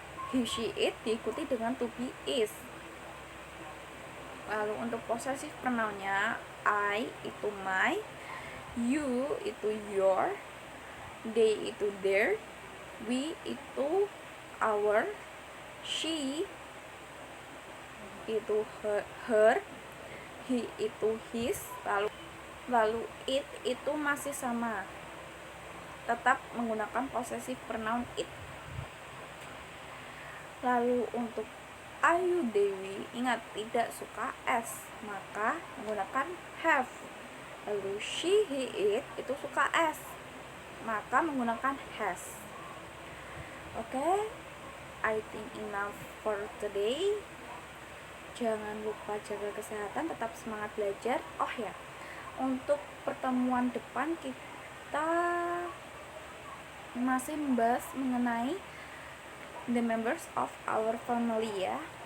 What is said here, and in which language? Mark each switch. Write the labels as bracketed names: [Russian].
[Indonesian] he, she, it diikuti dengan to be, is. Lalu untuk possessive pronounnya, I itu my, you itu your, they itu their, we itu our, she itu her, he itu his, lalu it itu masih sama, tetap menggunakan possessive pronoun it. Lalu untuk Ayu Dewi, ingat tidak suka s, maka menggunakan have. Lalu she, he, it itu suka s, maka menggunakan has. [English] Oke, I think enough for today. [Indonesian] Jangan lupa jaga kesehatan, tetap semangat belajar. Oh ya, untuk pertemuan depan kita masih membahas mengenai [English] the members of our family [Indonesian] ya.